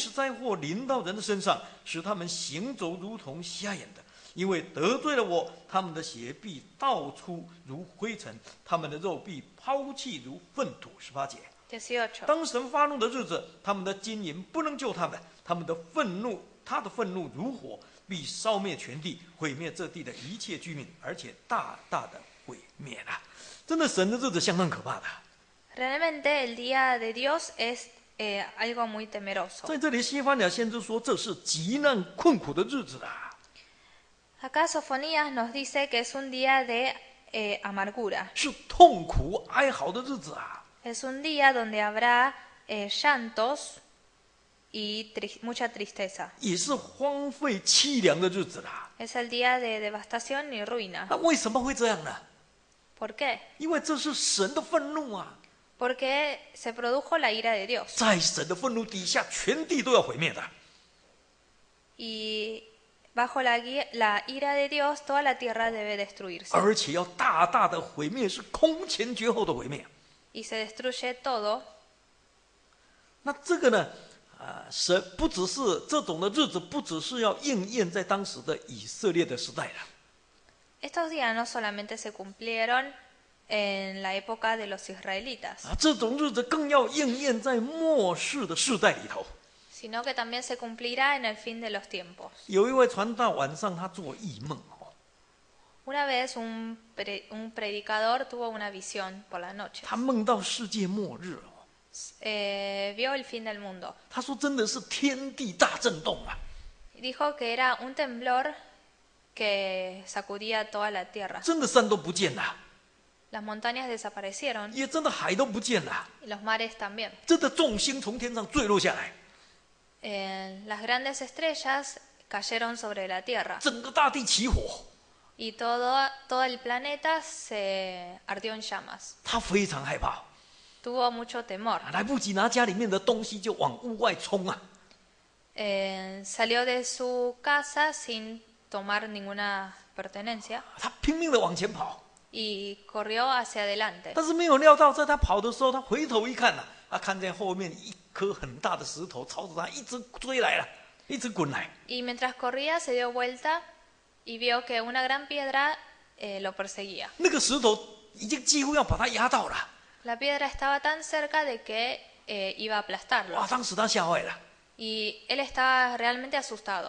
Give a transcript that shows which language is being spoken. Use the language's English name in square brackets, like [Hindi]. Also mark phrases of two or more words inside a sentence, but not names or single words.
[Chinese] 使灾祸临到人的身上，使他们行走如同瞎眼的，因为得罪了我，他们的血必倒出如灰尘，他们的肉必抛弃如粪土。18节， 18. 当神发怒的日子，他们的金银不能救他们，他的愤怒如火，必烧灭全地，毁灭这地的一切居民，而且大大的毁灭了。真的，神的日子相当可怕的。 [Spanish] Realmente el día de Dios es algo muy temeroso. [Chinese] 在这里，西番雅先知说，这是极难困苦的日子啊。 [Spanish] Acá Sofonías nos dice que es un día de amargura. [Chinese] 是痛苦哀嚎的日子啊！ [Spanish] Es un día donde habrá llantos y mucha tristeza. [Chinese] 也是荒废凄凉的日子啦。 [Spanish] Es el día de devastación y ruina. [Chinese] 那为什么会这样呢？ [Spanish] ¿Por qué? [Chinese] 因为这是神的愤怒啊！ [Spanish] Porque se produjo la ira de Dios. [Chinese] 在神的愤怒底下，全地都要毁灭的。 [Spanish] Y bajo la ira de Dios, toda la tierra debe destruirse. [Chinese] 而且要大大的毁灭，是空前绝后的毁灭。 [Spanish] Y se destruye todo. [Chinese] 那这个呢？神不只是这种的日子，不只是要应验在当时的以色列的时代了。 [Spanish] Estos días no solamente se cumplieron en la época de los israelitas, [Chinese] 这种日子更要应验在末世的世代里头。 [Spanish] sino que también se cumplirá en el fin de los tiempos. [Chinese] 有一位传道晚上他做异梦哦， [Spanish] Una vez un predicador tuvo una visión por la noche. [Chinese] 他梦到世界末日哦。 [Spanish] Vio el fin del mundo. [Chinese] 他说真的是天地大震动啊！ [Spanish] Dijo que era un temblor que sacudía toda la tierra. [Chinese] 真的山都不见了， [Spanish] Las montañas desaparecieron [Chinese] 也真的海都不见了， [Spanish] y los mares también. [Chinese] 真的众星从天上坠落下来， [Spanish] Las grandes estrellas cayeron sobre la tierra [Chinese] 整个大地起火， [Spanish] y todo el planeta se ardió en llamas. [Chinese] 他非常害怕， [Spanish] Tuvo mucho temor. [Chinese] 来不及拿家里面的东西就往屋外冲啊！ [Spanish] salió de su casa sin tomar ninguna pertenencia [Chinese] 他拼命的往前跑， [Spanish] y corrió hacia adelante. [Chinese] 但是没有料到，在他跑的时候，他回头一看呐、他看见后面一颗很大的石头朝着他一直追来了，一直滚来。 [Spanish] Y mientras corría se dio vuelta y vio que una gran piedra lo perseguía. [Chinese] 那个石头已经几乎要把他压到了， [Spanish] La piedra estaba tan cerca de que iba a aplastarlo. [Chinese] 哇！当时他吓坏了， [Spanish] Y él estaba realmente asustado.